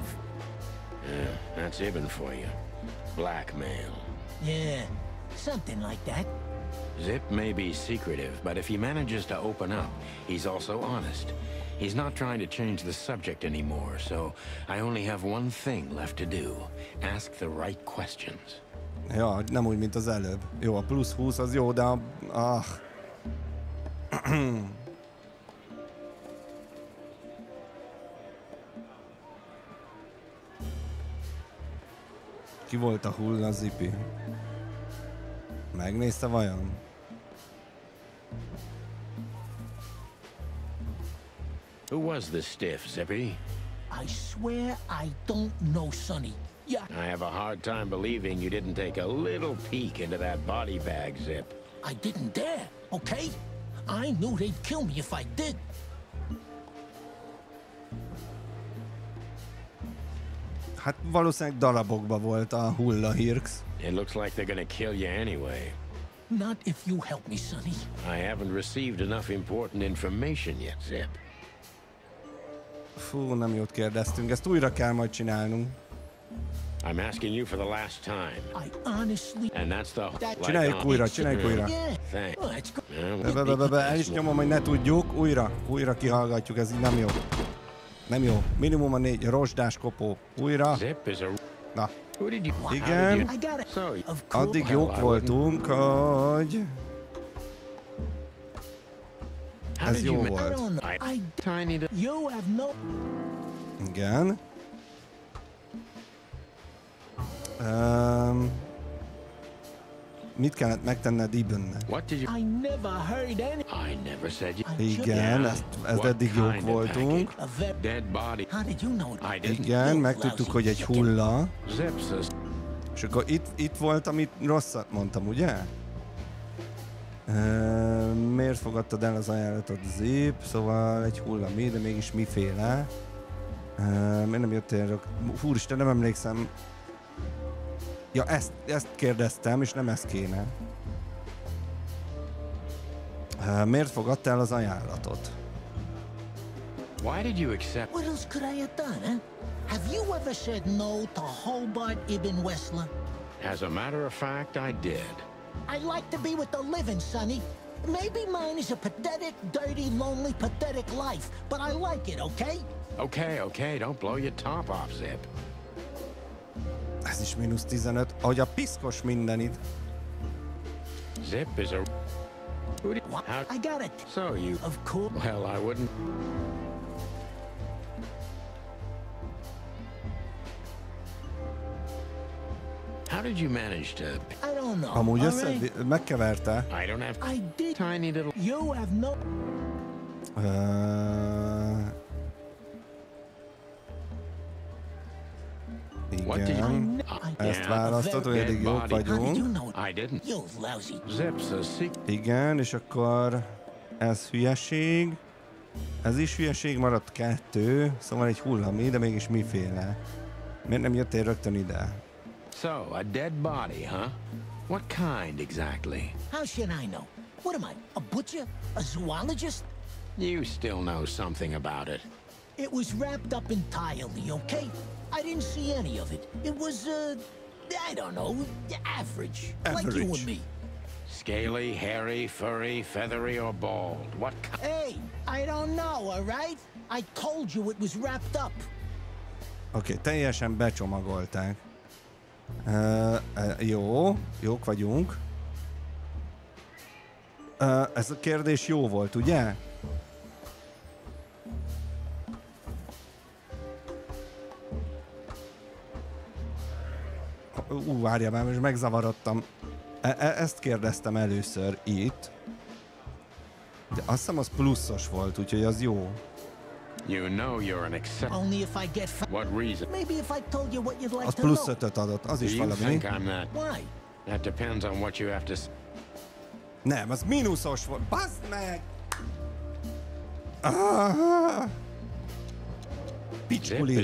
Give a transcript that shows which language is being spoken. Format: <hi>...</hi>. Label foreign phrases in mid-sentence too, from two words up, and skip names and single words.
<en>That's Ibn for you. Blackmail. Yeah, something like that. Zip may be secretive, but if he manages to open up, he's also honest. He's not trying to change the subject anymore, so I only have one thing left to do. Ask the right questions.</en> <hu>Ja, nem úgy, mint az előbb. Jó, a plusz 20 az jó, de Ki volt a hulla, Zipi? Megnézte vajon?</hu> <en>Who was the stiff, Zippy? I swear I don't know, Sonny. Yeah, I have a hard time believing you didn't take a little peek into that body bag, Zip. I didn't dare, okay? I knew they'd kill me if I did.</en> <hu>Hát valószínűleg darabokba volt a hulla, Hirx.</hu> <en>It looks like they're gonna kill you anyway. Not if you help me, Sonny. I haven't received enough important information yet, Zip.</en> <hu>Fú, nem jót kérdeztünk, ezt újra kell majd csinálnunk.</hu> <en>I'm asking you for the last time. I honestly... And that's the...</en> <hu>Csináljuk újra, csináljuk újra.</hu> <en>Yeah. Thanks. Oh, that's good.</en> <hu>El is nyomom, hogy ne tudjuk. Újra kihallgatjuk, ez így nem jó. Nem jó. Minimum a 4 rozsdás kopó. Újra.</hu> <en>Zip is a...</en> <hu>Na.</hu> <en>Who did you...</en> <hu>Igen.</hu> <en>I got it. So, Of course.</en> <hu>Addig jók voltunk, hogy...</hu> <en>how</en> <hu>Ez</hu> <en>did</en> <hu>jó</hu> <en>you... I</en> <hu>volt.</hu> <en>don't know. I... Tiny... You have no...</en> <hu>Igen. Mit kellett megtenned Ibnnek?</hu> <en>What did you... I never heard any... I never said you...</en> <hu>Igen, ezt eddig jók</hu> <en>kind of</en> <hu>voltunk.</hu> <en>A very... Dead body. How did you know that? I didn't.</en> <hu>Igen, megtudtuk, hogy egy hulla. Zip's a... És akkor itt volt, amit rosszat mondtam, ugye? Miért fogadtad el az ajánlatot, Zip? Szóval egy hulla mi, de mégis miféle? Miért nem jöttél? Úristen, nem emlékszem. Ja, ezt kérdeztem, és nem ezt kéne. Miért fogadtál el az ajánlatot?</hu> <en>Why did you accept... What else could I have done, huh? Have you ever said no to Hobart Ibn Wessler? As a matter of fact, I did. I like to be with the living, Sonny. Maybe mine is a pathetic, dirty, lonely, pathetic life, but I like it, okay? Okay, don't blow your top off, Zip.</en> <hu>Ez is mínusz 15. Ahogy a piszkos mindenit.</hu> <en>Zip is a... Who did... What? How... I got it. So you... Of course. Well, I wouldn't... How did you manage to... I don't know.</en> <hu>Amúgy</hu> <en>all right?</en> <hu>megkeverte.</hu> <en>I don't have... I did. Tiny little... You have no... What did</en> <hu>Igen. Ezt választod, hogy eddig jók</hu> <en>How did you</en> <hu>vagyunk.</hu> <en>know that? I didn't. You lousy. Zip's a secret...</en> <hu>Igen, és akkor ez hülyeség. Ez is hülyeség, maradt 2. Szóval egy hullami, de mégis miféle. Miért nem jöttél rögtön ide?</hu> <en>So, a dead body, huh? What kind exactly? How should I know? What am I, a butcher? A zoologist? You still know something about it. It was wrapped up entirely, okay? I didn't see any of it. It was, I don't know, average. Like you and me. Scaly, hairy, furry, feathery, or bald? What kind? Hey, I don't know, all right? I told you it was wrapped up.</en> <hu>Oké, teljesen becsomagolták. Jók vagyunk. Ez a kérdés jó volt, ugye? Várjál már, most megzavarodtam. Ezt kérdeztem először itt. De azt hiszem az pluszos volt, úgyhogy az jó.</hu> <en>You know you're an Only if I get What reason? Maybe if I told you what you'd like</en> <hu>Az</hu> <en>to</en> <hu>plusz</hu> <en>know.</en> <hu>5-öt adott, az</hu> <en>Do</en> <hu>is</hu> <en>you</en> <hu>valami.</hu> <en>think I'm that? Why? That depends on what you have to</en> <hu>Nem, az mínuszos volt. Bazd meg! Ah! Picskuli.</hu>